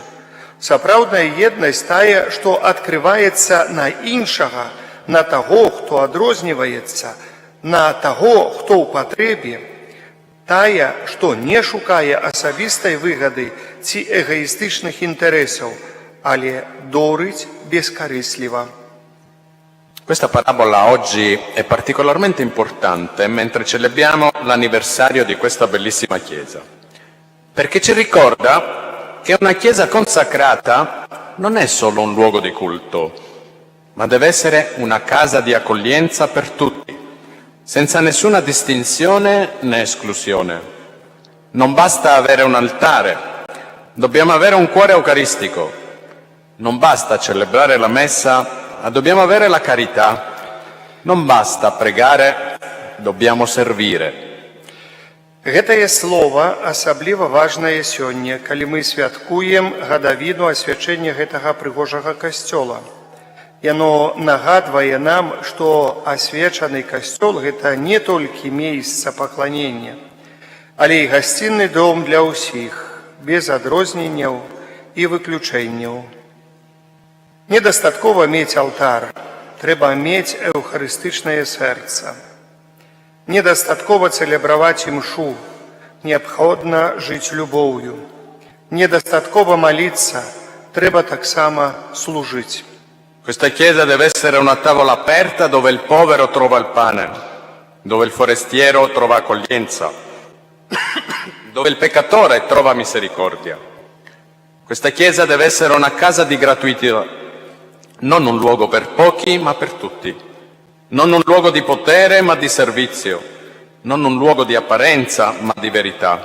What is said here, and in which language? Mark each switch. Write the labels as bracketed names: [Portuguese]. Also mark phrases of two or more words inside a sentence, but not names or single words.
[Belarusian] Сапраўдная еднасць тая, што адкрываецца на іншага, на таго, хто адрозніваецца, на таго, хто ў патрэбе, тая, што не шукае асабістай выгады ці эгоістычных інтарэсаў, але [Ukrainian] дорить безкорисливо. [Italian] Questa parabola oggi è particolarmente importante mentre celebriamo l'anniversario di questa bellissima chiesa, perché ci ricorda che una chiesa consacrata non è solo un luogo di culto, ma deve essere una casa di accoglienza per tutti, senza nessuna distinzione né esclusione. Non basta avere un altare, dobbiamo avere un cuore eucaristico. Non basta celebrare la messa, ma dobbiamo avere la carità. Non basta pregare, dobbiamo servire. [Belarusian] Гэтае слово асабліва важнае сёння, калі мы святкуем гадавіну асвячэння гэтага прыгожага касцёла. Яно нагадвае нам, што асвечаны касцёл – гэта не толькі месца пакланення, але і гасцінны дом для ўсіх, без адрозненняў і выключэнняў. Недастаткова мець алтар, трэба мець эўхарыстычнае сэрца. Недастаткова цэлебраваць імшу, неабходна жыць любоўю. Недастаткова [Ukrainian] молиться, треба [Belarusian] таксама служить. [Italian] Questa chiesa deve essere una tavola aperta dove il povero trova il pane, dove il forestiero trova accoglienza, dove il peccatore trova misericordia. Questa chiesa deve essere una casa di gratuità, non un luogo per pochi ma per tutti, non un luogo di potere ma di servizio, non un luogo di apparenza ma di verità.